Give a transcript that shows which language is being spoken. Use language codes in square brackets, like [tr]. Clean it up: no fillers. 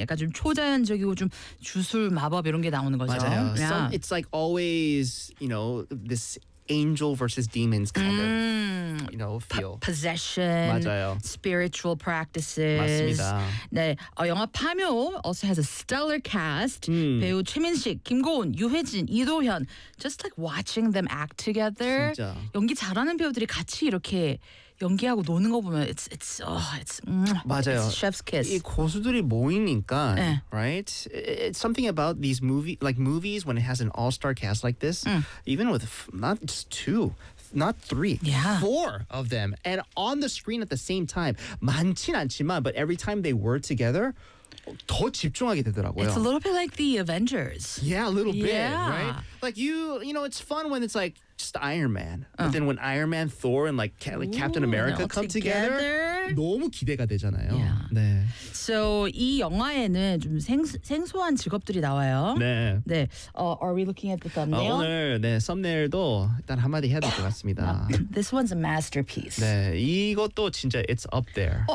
[ko] 약간 좀 초자연적이고 좀 주술, 마법 이런 게 나오는 거죠. 맞아요. Yeah. [en] So it's like always, you know, this angel versus demons kind of, you know, feel. Possession. [ko] 맞아요. [en] Spiritual practices. [ko] 맞습니다. [en] 네, 영화 파묘 also has a stellar cast. [ko] 배우 최민식, 김고은, 유해진, 이도현. [en] Just like watching them act together. [ko] 진짜. 연기 잘하는 배우들이 같이 이렇게 연기하고 노는 거 보면 it's 맞아요. [en] It's chef's kiss. [ko] 이 고수들이 모이니까, 네. [en] right? It's something about these movies when it has an all-star cast like this. Even with not just two, not three, yeah. four of them and on the screen at the same time. [ko] 많진 않지만 [en] but every time they were together, [ko] 더 집중하게 되더라고요. [en] It's a little bit like the Avengers. Yeah, a little bit, yeah. right? Like you know, it's fun when it's like just Iron Man. Oh. But then when Iron Man, Thor, and like Captain America all come together, [ko] 너무 기대가 되잖아요. [en] Yeah. [ko] 네. So 이 영화에는 좀 생소한 직업들이 나와요. 네. [en] 네. Are we looking at the thumbnail? [ko] 오늘 네 썸네일도 일단 한마디 해야 될 것 같습니다. [en] This one's a masterpiece. [ko] 네, 이것도 진짜 [en] it's up there.